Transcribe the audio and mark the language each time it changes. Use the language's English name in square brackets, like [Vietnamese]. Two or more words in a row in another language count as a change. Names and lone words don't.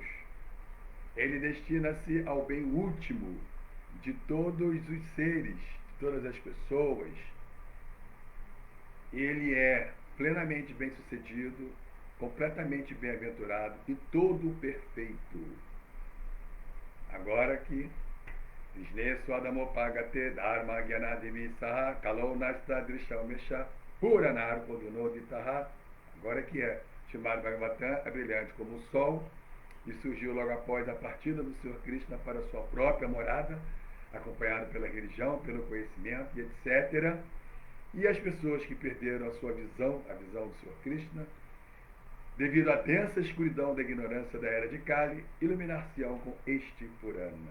[Portuguese] Ele destina-se ao bem último de todos os seres, de todas as pessoas. Ele é plenamente bem-sucedido, completamente bem-aventurado e todo perfeito. Agora que [Sanskrit] Krishna Swadhamopagate Dharma Gyanadivi Saha Kalo Nasta Drishamesha Puranar Kodunoditaha. [Portuguese] Agora que é chamado Bhagavatam, é brilhante como o sol e surgiu logo após a partida do Senhor Krishna para sua própria morada, acompanhado pela religião, pelo conhecimento e etc. E as pessoas que perderam a sua visão, a visão do Senhor Krishna, devido à densa escuridão da ignorância da era de Kali, iluminar-se-ão com este Purana.